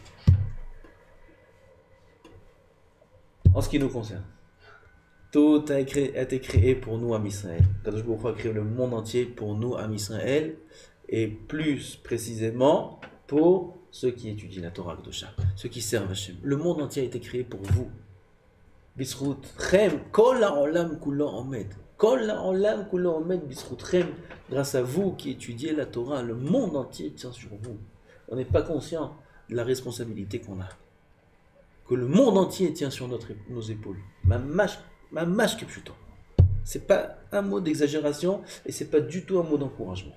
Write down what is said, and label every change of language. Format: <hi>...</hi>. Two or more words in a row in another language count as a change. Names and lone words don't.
<fr>En ce qui nous concerne. Tout a été créé pour nous,</fr> <he>עם ישראל.</he> <fr>Kadosh Baruch Hu a créé le monde entier pour nous,</fr> <he>עם ישראל,</he> <fr>et plus précisément pour ceux qui étudient la Torah Kedusha, ceux qui servent Hashem. Le monde entier a été créé pour vous.</fr> <he>בזכותכם, כל העולם כולו עומד. כל העולם כולו עומד בזכותכם.</he> <fr>Grâce à vous qui étudiez la Torah, le monde entier tient sur vous. On n'est pas conscient de la responsabilité qu'on a. Que le monde entier tient sur nos épaules.</fr> <he>ממש כפשוטו.</he> <fr>C'est pas un mot d'exagération et c'est pas du tout un mot d'encouragement.</fr>